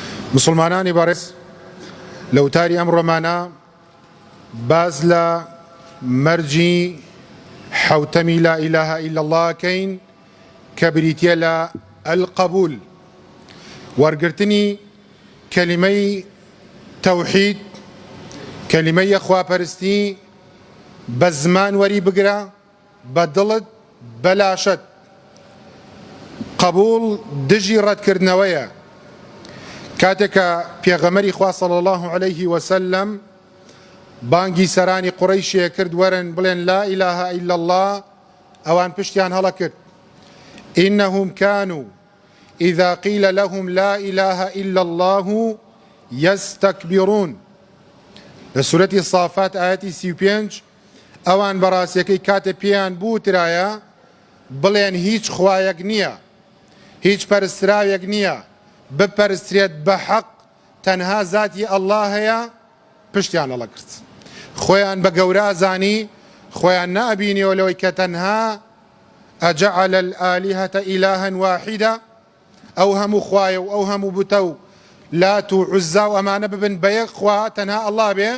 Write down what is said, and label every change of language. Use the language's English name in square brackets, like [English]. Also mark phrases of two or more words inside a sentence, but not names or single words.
[Central Kurdish] مسلمانانی بەڕێز لە وتاری ئەمڕۆمانە باز لە مەرجی حوتەمی [Arabic] لا إله إلا الله [Central Kurdish] کەین کە بریتیە لە القبول وەرگرتنی کەلیمەی تەوحید کەلیمەی یەخواپەرستی بە زمان وەری بگرە بە دڵت بە لاشت. قبول دژی ڕەتکردنەوەیە. کاتێککە پێغەمەری خوا [Arabic] صلی الله عليه وسلم [Central Kurdish] بانگی سەرانی قوڕەیشیە کرد وەرن بڵێن [Arabic] لا إله إلا الله، [Central Kurdish] ئەوان پشتیان هەڵە کرد. [Arabic] إنهم كانوا إذا قيل لهم لا إله إلا الله يستكبرون. لسورة الصافات آياتي [Central Kurdish] 35 ئەوان بەڕاستیەکەی کاتێ پێیان بوترایە بڵێن هیچ خوایەک نییە، هیچ پەرستراوێک نییە بپەرسترێت بە حەق، تەنها زاتی ئەڵڵا هەیە، پشتیان هەڵە کرد. خۆیان بە گەورە زانی، خۆیان نابینیەوە لەوەی کە تەنها [Arabic] ئەجەعەلە الئالیهەتە ئیلاهەن واحیدە، [Central Kurdish] ئەو هەموو خوایە و ئەو هەموو بوتە و لات و عوزا و ئەمانە ببن بە یەک خوا تەنها ئەڵڵا بێ.